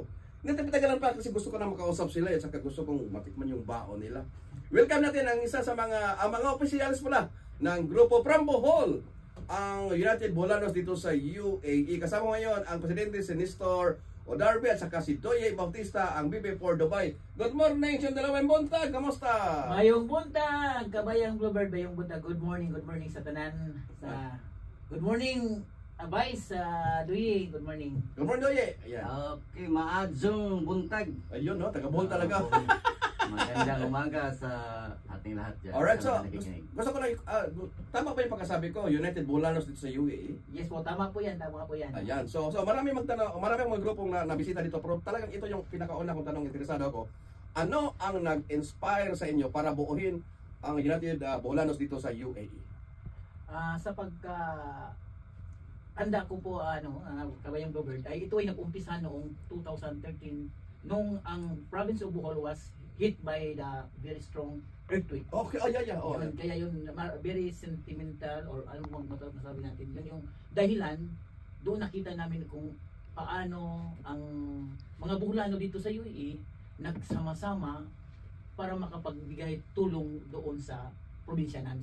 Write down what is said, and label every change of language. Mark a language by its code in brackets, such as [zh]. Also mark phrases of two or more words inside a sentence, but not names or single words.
[tl] Natapitagalan pa kasi gusto ko na makausap sila at saka gusto kong matikman yung baon nila. Welcome natin ang isa sa mga opisyalis pala ng grupo from Bohol, ang United Bolanos dito sa UAE. Kasama ngayon ang presidente si Nestor Odarbe at saka si Doye Bautista, ang BP4 Dubai. [en] Good morning, [ceb] siyang dalawang buntag. Kamusta? Bayong buntag, kabayang Bluebird, bayong buntag. [en] Good morning [ceb] sa tanan. [en] Good morning, Vice Doye. Good morning. Good morning, [tl] Doye. Ayan. [ceb] Okay, maadzong buntag. [tl] Ayun, no? Taga-Bohol talaga. Magandang umaga sa ating lahat dyan. Alright, so gusto ko na, tama ba yung pagkasabi ko, United Bolanos dito sa UAE? Yes po, tama po yan. Ayan, so maraming mga grupong nabisita dito, pero talagang ito yung pinakauna kong tanong, interesado ako. Ano ang nag-inspire sa inyo para buuhin ang United Bolanos dito sa UAE? Sa anda ko po, kabayang Bluebird, ay ito ay nag-umpisa noong 2013 nung ang [en] province of Bohol was hit by the very strong earthquake. [tl] Okay, oh. Kaya yun, [en] very sentimental [tl] or ano bang masabi natin, yun yung dahilan, doon nakita namin kung paano ang mga Boholano dito sa UAE nagsama-sama para makapagbigay tulong doon sa probinsya namin.